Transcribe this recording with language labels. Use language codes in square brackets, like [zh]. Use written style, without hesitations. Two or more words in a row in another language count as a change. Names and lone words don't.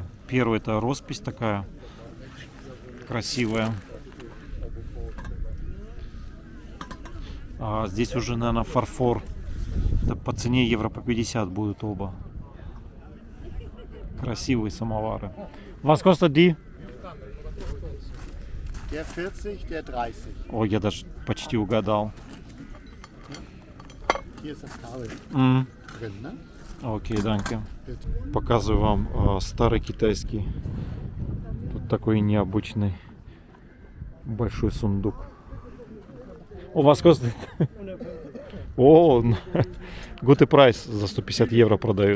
[ru] Первый — это роспись такая красивая. А здесь уже, наверное, фарфор. Это по цене евро по 50 будут оба. Красивые самовары. [de] Was kostet die? Der 40, der 30. [ru] Ой, я даже почти угадал. [de] Hier ist das Kabel drin, ne? [ru] Окей, данки. Показываю вам старый китайский. Тут такой необычный большой сундук. У вас костит? О, [en] good price, [ru] за 150 евро продают.